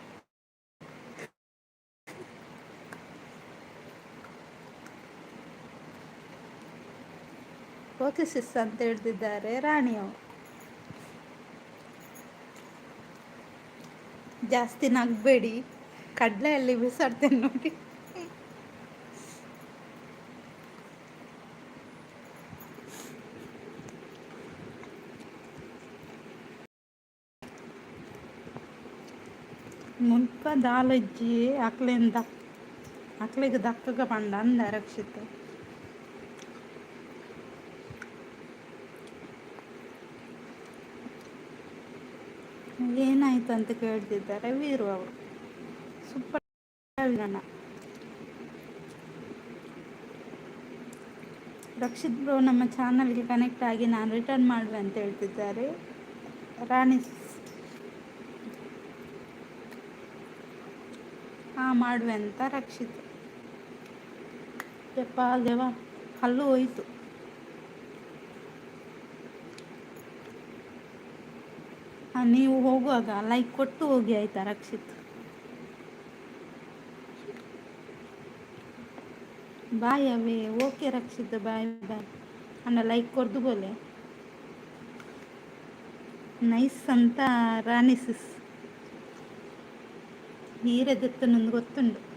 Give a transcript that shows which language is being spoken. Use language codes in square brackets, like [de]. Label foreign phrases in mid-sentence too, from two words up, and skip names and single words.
[kn] ಓಕೆ ಸಿಸ್ ಅಂತ ಹೇಳ್ತಿದ್ದಾರೆ ರಾಣಿಯವರು. ಜಾಸ್ತಿ ನಗಬೇಡಿ, ಕಡಲೆಯಲ್ಲಿ ಬಿಸಾಡ್ತೇನೆ ನೋಡಿ. [tcy] ಮುಲ್ಪ ದಾಲಜ್ಜಿ ಅಕ್ಲಿಗೆ ದಕ್ಕಗ ಪಂಡ ಅಂದ ರಕ್ಷಿತ್. [kn] ಏನಾಯ್ತು ಅಂತ ಕೇಳ್ತಿದ್ದಾರೆ ವೀರು ಅವರು. ಸೂಪರ್ ಗಣ. ರಕ್ಷಿತ್ ಬ್ರೋ ನಮ್ಮ ಚಾನಲ್ಗೆ ಕನೆಕ್ಟ್ ಆಗಿ ನಾನು ರಿಟರ್ನ್ ಮಾಡುವೆ ಅಂತ ಹೇಳ್ತಿದ್ದಾರೆ ರಾಣಿ. ಮಾಡುವೆ ಅಂತ ರಕ್ಷಿತ್. ಯಪ್ಪ ದೇವ, ಹಲ್ಲು ಹೋಯ್ತು. ನೀವು ಹೋಗುವಾಗ ಲೈಕ್ ಕೊಟ್ಟು ಹೋಗಿ ಆಯ್ತಾ ರಕ್ಷಿತ್. ಬಾಯ್ ಅವೇ. ಓಕೆ ರಕ್ಷಿತ್, [en] bye bye. [kn] ಅಣ್ಣ ಲೈಕ್ ಕೊಡ್ದು ಬೋಲೆ ನೈಸ್ ಅಂತ ರಾಣಿ ಸಿಸ್. [tcy] ಹೀರದೆತ್ತನೊಂದು ಗೊತ್ತುಂಡು.